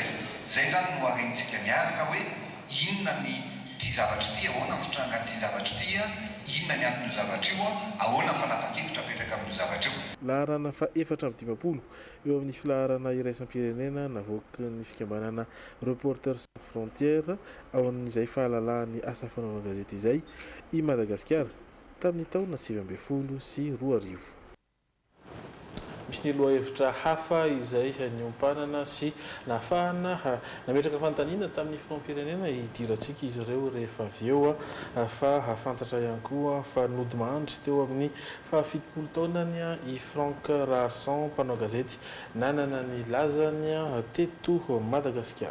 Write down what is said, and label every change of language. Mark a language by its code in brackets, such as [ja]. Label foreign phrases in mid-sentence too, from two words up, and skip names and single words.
[mg] Zay zany no harentsika miaraka hoe inona ny ty zavatra ty, ahoana ny fitranga ty zavatra ty, inona ny an'io zavatra io, ahoana ny fanapa-kevitra mipetraka amin'io zavatra io. Laharana fa 450 eo amin'ny filaharana iraisam-pirenena navoaka ny fikambanana Reporters sans frontières ao amin'izay fahalalahany asa fanaovana gazety izay i Madagasikara tamin'ny taona 2012 sy 2020. Misy ny lohahevitra hafa izay niompanana sy nahafahana nametraka fanontaniana tamin'ny filoham-pirenena hidirantsika izy ireo rehefa avy eo fa hafantatra ihany koa fa nody mahandry teo amin'ny 70 taonany i Franck Rarson mpanao gazety nanana ny lazany teto Madagasikara.